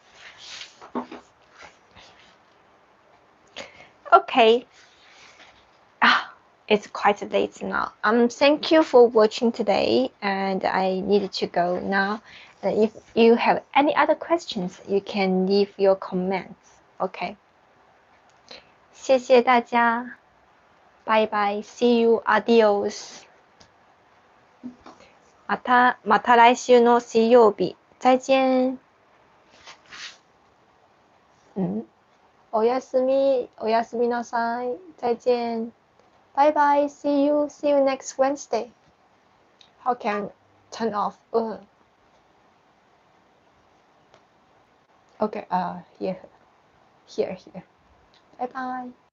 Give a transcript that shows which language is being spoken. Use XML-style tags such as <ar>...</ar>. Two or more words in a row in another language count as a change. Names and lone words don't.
<en>Okay. It's quite late now. Thank you for watching today, and I need to go now. And if you have any other questions, you can leave your comments.</en> <zh>Okay. 谢谢大家，拜拜</zh> <en>See you, adios.</en> <ja>また来週の水曜日。再见。おやすみなさい。</ja> <en>再見。Bye bye. See you next Wednesday. How can I turn off? Okay. Here. Bye bye.</en>